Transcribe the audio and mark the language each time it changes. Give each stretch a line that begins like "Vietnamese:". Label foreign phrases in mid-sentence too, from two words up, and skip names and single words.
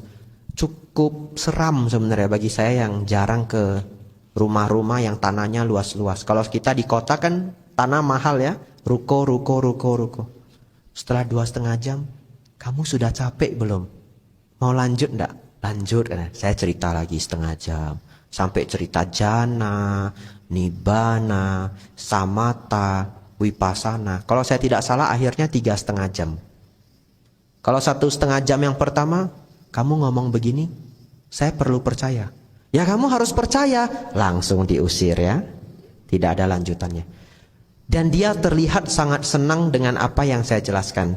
Indonesian: Cukup seram sebenarnya bagi saya yang jarang ke rumah-rumah yang tanahnya luas-luas. Kalau kita di kota kan tanah mahal ya, ruko. Setelah 2,5 jam, kamu sudah capek belum? Mau lanjut enggak? Lanjut. Saya cerita lagi setengah jam. Sampai cerita jana, nibbana, samatha, vipassana. Kalau saya tidak salah akhirnya 3,5 jam. Kalau 1,5 jam yang pertama, kamu ngomong begini, saya perlu percaya. Ya kamu harus percaya. Langsung diusir ya. Tidak ada lanjutannya. Dan dia terlihat sangat senang dengan apa yang saya jelaskan.